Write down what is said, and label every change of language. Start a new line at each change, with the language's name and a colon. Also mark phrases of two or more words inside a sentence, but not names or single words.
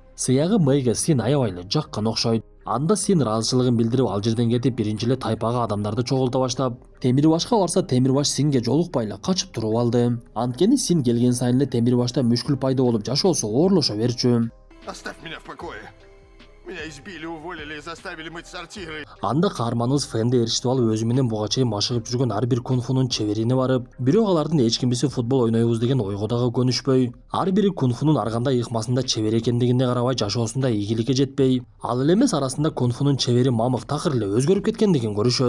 Kyrgyz: Сыягы Мэйге Син аябай эле жаккан окшойт. Анда Син ыраазычылыгын билдирип, ал жерден кетип, биринчи эле тайпага адамдарды чогулта баштап, Темирбашка барса, Темирбаш Синге жолукпай эле качып туруп алды. Анткени Син келген сайын эле Темирбашта мүшкүл пайда болуп, жашоосу оорлошо берчү.
Russian: Оставь меня в покое. Меня избили, уволили и заставили мыть сортиры.
Kyrgyz: Анда каарманыбыз Фенди эришип алып өзү менен буга чейин машыгып жүргөн ар бир кунфунун чеберине барып, бирок алардын эч кимиси футбол ойнойбуз деген ойго дагы көнүшпөй, ар бири кунфунун ар кандай ыкмасында чебер экендигине карабай жашоосунда ийгиликке жетпей, ал эле эмес арасында кунфунун чебери Мамык такыр эле өзгөрүп кеткендигин көрүшөт.